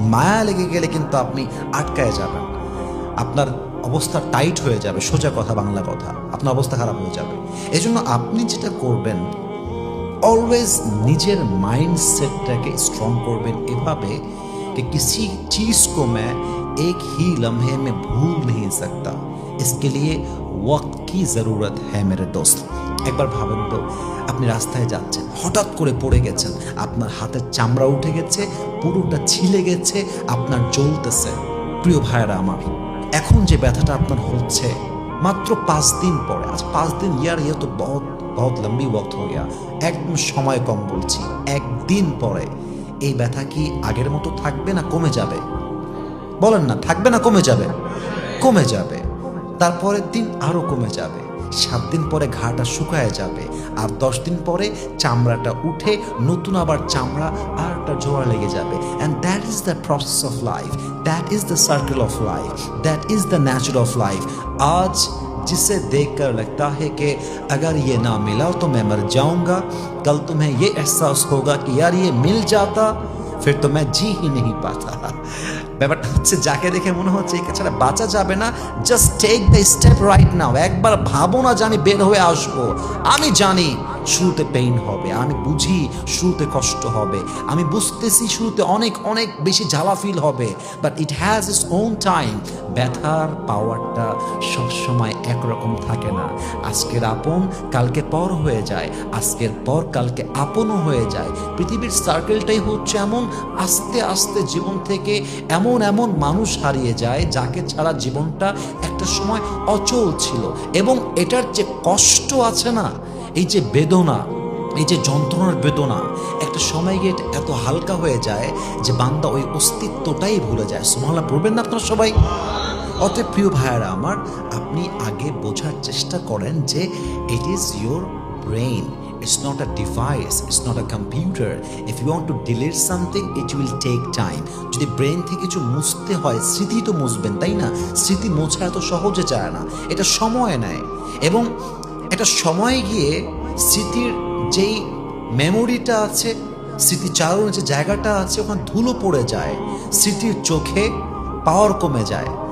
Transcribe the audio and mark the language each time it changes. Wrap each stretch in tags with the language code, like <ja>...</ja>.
<bn>মায়া লেগে গেলে কিন্তু আপনি আটকায় যাবেন, আপনার অবস্থা টাইট হয়ে যাবে। সোজা কথা, বাংলা কথা, আপনার অবস্থা খারাপ হয়ে যাবে। এই জন্য আপনি যেটা করবেন, অলওয়েজ নিজের মাইন্ডসেটটাকে স্ট্রং করবেন এভাবে</bn> <hi>कि किसी चीज़ को मैं एक ही लम्हे में भूल नहीं सकता, इसके लिए वक्त की ज़रूरत है मेरे दोस्त।</hi> <bn>একবার ভাবেন তো, আপনি রাস্তায় যাচ্ছেন, হঠাৎ করে পড়ে গেছেন, আপনার হাতের চামড়া উঠে গেছে, পুরোটা ছিলে গেছে, আপনার জ্বলতেছে। প্রিয় ভাইরা আমার, এখন যে ব্যথাটা আপনার হচ্ছে মাত্র 5 দিন পরে, আজ 5 দিন</bn> <hi>ইয়ার ইয়ে তো বহুত বহুত লম্বি ওয়াক্ত হয়ে গিয়া,</hi> <bn>একদম সময় কম বলছি, একদিন পরে এই ব্যথা কি আগের মতো থাকবে না কমে যাবে? বলেন না, থাকবে না কমে যাবে? কমে যাবে। তারপরের দিন আরও কমে যাবে, 7 দিন পরে ঘাটা শুকায় যাবে, আর 10 দিন পরে চামড়াটা উঠে নতুন আবার চামড়া আর একটা জোড়া লেগে যাবে।</bn> <en>And that is the process of life, that is the circle of life, that is the nature of life.</en> <hi>आज जिसे देखकर लगता है कि अगर ये ना मिला तो मैं मर जाऊंगा, कल तुम्हें ये एहसास होगा कि यार ये मिल जाता फिर तो मैं जी ही नहीं पाता।</hi> <bn>ব্যাপারটা হচ্ছে, যাকে দেখে মনে হচ্ছে একে ছাড়া বাঁচা যাবে না,</bn> <en>Just take the step right now.</en> <bn>একবার ভাবো না যে আমি বের হয়ে আসবো। আমি জানি শুরুতে পেইন হবে, আমি বুঝি শুরুতে কষ্ট হবে, আমি বুঝতেছি শুরুতে অনেক অনেক বেশি জ্বালা ফিল হবে,</bn> <en>But it has its own time.</en> <bn>ব্যথার পাওয়ারটা সবসময় একরকম থাকে না। আজকের আপন কালকে পর হয়ে যায়, আজকের পর কালকে আপনও হয়ে যায়। পৃথিবীর সার্কেলটাই হচ্ছে এমন, আস্তে আস্তে জীবন থেকে এমন এমন মানুষ হারিয়ে যায় যাকে ছাড়া জীবনটা একটা সময় অচল ছিল। এবং এটার যে কষ্ট আছে না, এই যে বেদনা, এই যে যন্ত্রণার বেদনা, একটা সময় গিয়ে এত হালকা হয়ে যায় যে বান্দা ওই অস্তিত্বটাই ভুলে যায়। সুবহানাল্লাহ পড়বেন না আপনারা সবাই? অতএব প্রিয় ভাইয়েরা আমার, আপনি আগে বোঝার চেষ্টা করেন যে</bn> <en>It is your brain, it's not a device, it's not a computer. If you want to delete something, it will take time.</en> <bn>যদি ব্রেন থেকে কিছু মুছতে হয়, স্মৃতি তো মুছবেন, তাই না? স্মৃতি মোছা এত সহজে যায় না, এটা সময় নেয়। এবং এটা সময় গিয়ে স্মৃতির যেই মেমোরিটা আছে, স্মৃতিচারণের যে জায়গাটা আছে, ওখানে ধুলো পড়ে যায়, স্মৃতির চোখে পাওয়ার কমে যায়।</bn>